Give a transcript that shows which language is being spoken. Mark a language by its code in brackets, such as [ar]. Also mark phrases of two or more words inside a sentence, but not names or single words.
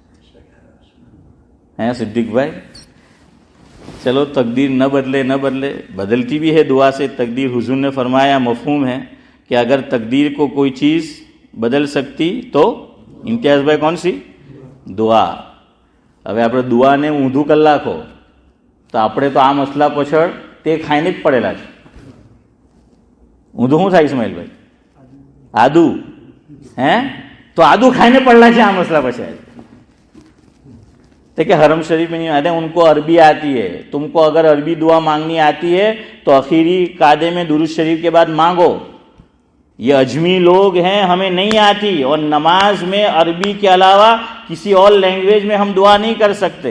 [ur] ہیں صدیق بھائی؟ چلو تقدیر نہ بدلے، نہ بدلے، بدلتی بھی ہے دعا سے تقدیر. حضور نے فرمایا مفہوم ہے کہ اگر تقدیر کو کوئی چیز بدل سکتی تو امتیاز بھائی کون سی؟ دعا. [gu] હવે આપણે દુઆને ઊંધું કરી નાખો તો આપણે તો આ મસલા પાછળ તે ખાઈને જ પડેલા છે. ઊંધું શું થાય ઇસ્માઇલભાઈ? આદુ. હે તો આદુ ખાઈને પડેલા છે આ મસલા પાછળ. [ur] تو کہ حرم شریف میں نہیں آتے، ان کو عربی آتی ہے. تم کو اگر عربی دعا مانگنی آتی ہے تو اخیری قاعدے میں درود شریف کے بعد مانگو. یہ اجمی لوگ ہیں، ہمیں نہیں آتی، اور نماز میں عربی کے علاوہ کسی اور لینگویج میں ہم دعا نہیں کر سکتے.